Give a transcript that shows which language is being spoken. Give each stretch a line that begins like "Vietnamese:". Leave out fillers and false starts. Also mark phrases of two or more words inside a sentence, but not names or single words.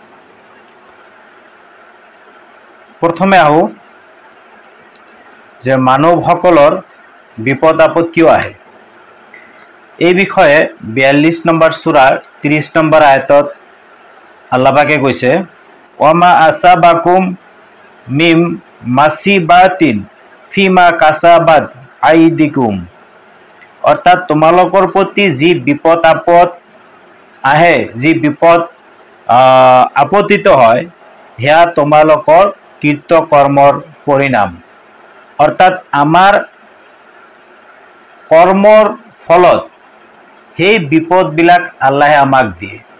Assamese: প্ৰথমে আহোঁ যে মানৱসকলৰ বিপদ আপদ কিয় আহে। এই বিষয়ে 42 নম্বৰ সূৰাৰ 30 নম্বৰ আয়াতত আল্লাহ পাকে কৈছে,
Arabic: وما أصابكم من مصيبة فبما كسبت أيديكم.
Assamese: অর্থাৎ তোমালোকৰ প্ৰতি যি বিপদ আপদ আহে, যি বিপদ আপতিত হয়, সেয়া তোমালোকৰ কৃত কৰ্মৰ পৰিণাম। অর্থাৎ আমাৰ কৰ্মৰ ফলত সেই বিপদবিলাক আল্লাহে আমাক দিয়ে।